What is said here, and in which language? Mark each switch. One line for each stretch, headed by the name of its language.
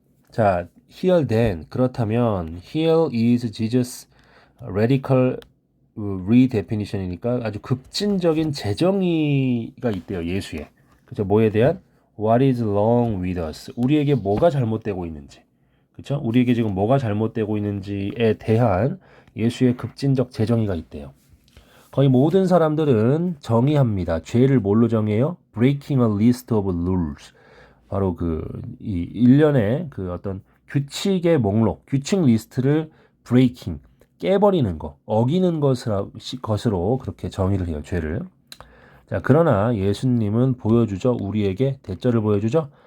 Korean: 자,
English: here then
Korean: 그렇다면
English: here is Jesus radical redefinition
Korean: 이니까 아주 급진적인 재정의가 있대요. 예수의. 그죠? 뭐에 대한?
English: What is wrong with us?
Korean: 우리에게 뭐가 잘못되고 있는지. 그렇죠? 우리에게 지금 뭐가 잘못되고 있는지에 대한 예수의 급진적 재정의가 있대요. 거의 모든 사람들은 정의합니다. 죄를 뭘로 정해요?
English: Breaking a list of rules.
Korean: 바로 이 일련의 그 어떤 규칙의 목록, 규칙 리스트를
English: breaking,
Korean: 깨버리는 거, 어기는 것으로 그렇게 정의를 해요, 죄를. 자, 그러나 예수님은 보여주죠. 우리에게 대절을 보여주죠.